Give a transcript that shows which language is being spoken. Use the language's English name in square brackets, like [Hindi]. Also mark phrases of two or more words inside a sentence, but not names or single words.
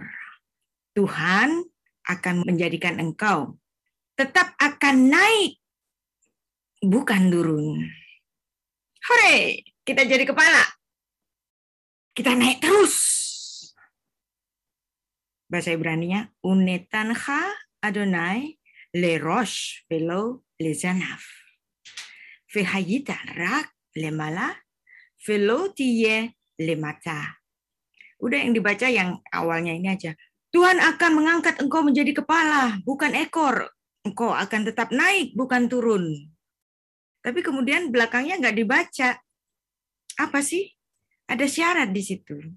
[Indonesian] Tuhan akan menjadikan engkau tetap akan naik, bukan turun. Hore, kita jadi kepala. Kita naik terus. Bahasa Ibraninya, [Hebrew] ונתנך אדני לראש ולא לזנב. והיית רק למעלה ולא תהיה למטה. [Indonesian] Udah yang dibaca yang awalnya ini aja. Tuhan akan mengangkat engkau menjadi kepala, bukan ekor. Engkau akan tetap naik, bukan turun. Tapi kemudian belakangnya nggak dibaca. Apa sih? Ada syarat di situ.